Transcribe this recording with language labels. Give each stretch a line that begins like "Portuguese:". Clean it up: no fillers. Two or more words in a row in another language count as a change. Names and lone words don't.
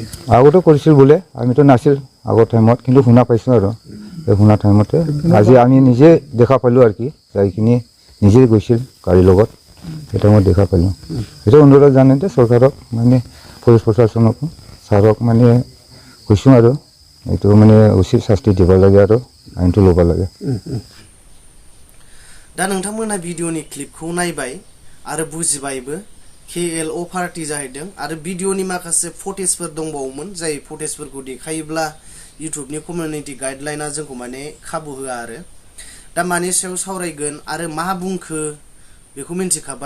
Assamese: আগতো কৰিছিল বোলে, আমিতো নাছিল আগৰ টাইমত, কিন্তু শুনা পাইছোঁ আৰু এই শুনা টাইমতে আজি আমি নিজে দেখা পালোঁ আৰু কি, যাই কিনি নিজে গৈছিল গাড়ীৰ লগত। সেইটো মই দেখা পালোঁ। সেইটো অনুৰোধ জানাতে চৰকাৰক, মানে পুলিচ প্ৰশাসনক, ছাৰক মানে কৈছোঁ আৰু এইটো মানে উচিত শাস্তি দিব লাগে আৰু আইনটো ল'ব লাগে।
Bodo: दा नोंथांमोना भिडिअनि क्लिपखौ नायबाय आरो बुजिबायबो। KLO पार्टी जाहैदों आरो भिडिअनि माखासे फटेजफोर दंबावोमोन, जाय फटेजफोरखौ देखायोब्ला इउटुबनि
English: community guidelines
Bodo: जोंखौ माने खाबु होआ आरो। दा मानि सायाव सावरायगोन आरो मा बुंखो बेखौ मिन्थिखाबाय।